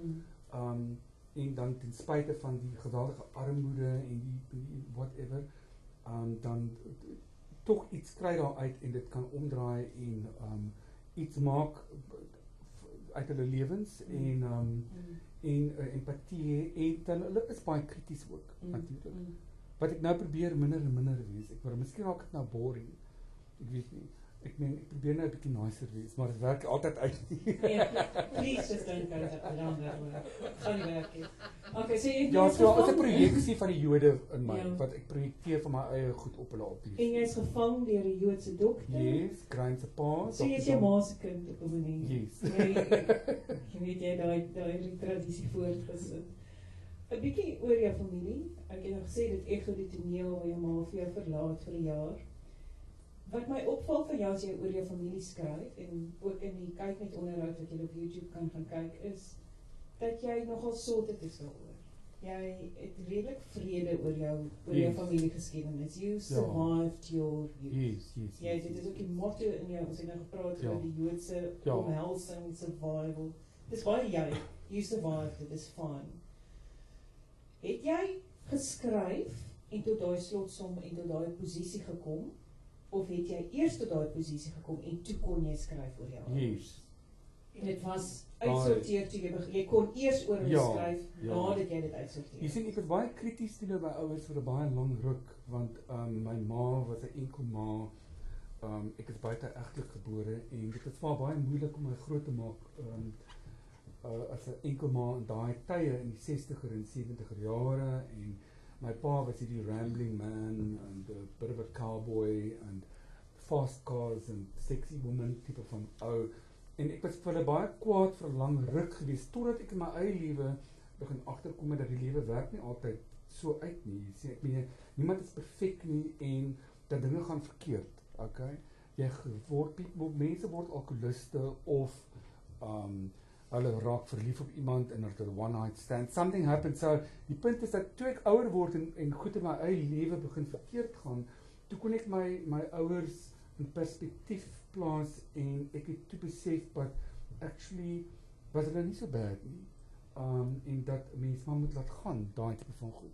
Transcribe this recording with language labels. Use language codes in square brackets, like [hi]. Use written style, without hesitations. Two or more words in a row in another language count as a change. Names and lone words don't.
[af] En dan ten spyte van die geweldige armoede en die whatever, dan tog iets kry daar uit en dit kan omdraai en iets maak uit hulle lewens en empatie en dan hulle is baie krities ook natuurlik. Wat ek nou probeer minder en minder wees. Miskien raak dit nou boring. Ek weet nie. Ek probeer nou 'n bietjie nicer wees, maar dit werk altyd uit nie. [en] Please just don't go that down that way. [af] Gaan nie werk nie. Okay, so jy ja, so as 'n projeksie van die Jode in my, wat ek projekteer van my eie goed op hulle op. En jy is gevang deur 'n Joodse dokter? Yes, Grein se pa. So jy is jou ma se kind op 'n manier. [en] Yes. [af] Jy weet jy daai tradisie voortgesit. 'n Bietjie oor jou familie. Ek het nou gesê dit Echo die toneel waar jou ma vir jou verlaat vir 'n jaar. Wat my opval van jou as jy oor jou familie skryf en ook in die kyk net onderhoud wat jy op YouTube kan gaan kyk is dat jy nogal sorted is daaroor. Jy het redelik vrede oor jou familiegeskiedenis. [en] You survived your youth. Yes. [af] Ja, dit is ook die motto in jou, ons het nou gepraat oor die Joodse omhelsing, survival. Dis baie jy, [en] you survived it, is fine. [af] Het jy geskryf en tot daai slotsom en tot daai posisie gekom? Of het jy eers tot daai posisie gekom en toe kon jy skryf oor jou ouers? [en] Yes. [af] En dit was uitsorteer toe jy kon eers oor hulle skryf nadat jy dit uitsorteer. Jy sien ek was baie krities teenoor my ouers vir 'n baie lang ruk want my ma was 'n enkel ma. Ek is buite egtelik gebore en dit was baie moeilik om my groot te maak as 'n enkel ma in daai tye in die 60er en 70er jare en my pa was hierdie [en] rambling man and a bit of a cowboy and fast cars and sexy woman [af] tipe van ou. En ek was vir hulle baie kwaad vir 'n lang ruk gewees totdat ek in my eie lewe begin agterkom dat die lewe werk nie altyd so uit nie. Jy sien, ek meen niemand is perfek nie en dat dinge gaan verkeerd. Okay? Mense word alkoholiste of hulle raak verlief op iemand en het 'n [en] one night stand. Something happens. [af] So die punt is dat toe ek ouer word en goed in my eie lewe begin verkeerd gaan, toe kon ek my ouers in perspektief plaas en ek het toe besef dat actually was hulle nie so bad nie. En dat mense maar moet laat gaan, daai tipe van goed.